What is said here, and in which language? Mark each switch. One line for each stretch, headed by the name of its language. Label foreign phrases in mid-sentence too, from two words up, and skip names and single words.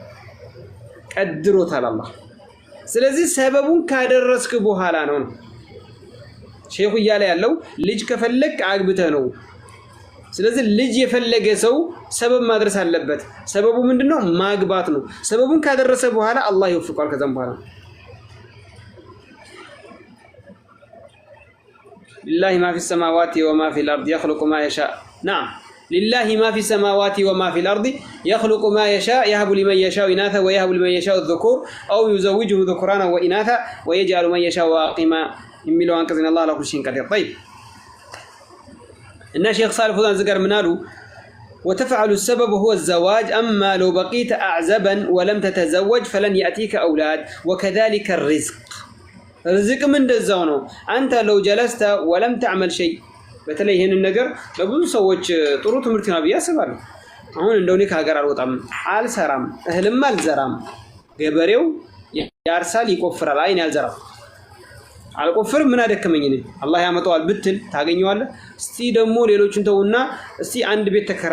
Amharic: ቀድሮታል አላህ ስለዚህ ሰበቡን ካደረስክ በኋላ ነው ሼኹ እያለ ያለው ልጅ ከፈለክ አግብተህ ነው ስለዚህ ልጅ የፈለገ ሰው ሰበብ ማድረስ አለበት ሰበቡ ምንድነው ማግባት ነው ሰበቡን ካደረሰ በኋላ አላህ ይወፍቃል ከዛም በኋላ
Arabic: لله ما في السماوات وما في الأرض يخلق ما يشاء نعم لله ما في السماوات وما في الأرض يخلق ما يشاء يهب لمن يشاء إناثا ويهب لمن يشاء الذكور أو يزوجه ذكرانا وإناثا ويجعل من يشاء عقيما
Amharic: የሚለው አንቀጽ
Arabic: إن الله على كل شيء قدير طيب
Amharic: እና ሼክ ሳሊህ ፈውዛን ዝጋር ምን አሉ
Arabic: وتفعل السبب هو الزواج أما لو بقيت أعزبا ولم تتزوج فلن يأتيك أولاد وكذلك الرزق رزق من دزاونو أنت لو جلست ولم تعمل شيء
Amharic: በተለይ ይሄን ነገር ለብዙ ሰዎች ጥሩ ትምህርት ነው ብዬ አስባለሁ አሁን እንደው እኔ ከሀገር አልወጣም አልሰራም እህልም አልዘራም ገበሬው ያርሳል ይቆፍራል አይን ያልዘራም አልቆፍርም ምን አደከመኝ እኔ አላህ ያመጣዋል ብትል ታገኘዋለህ እስቲ ደግሞ ሌሎችን ተውና እስቲ አንድ ቤት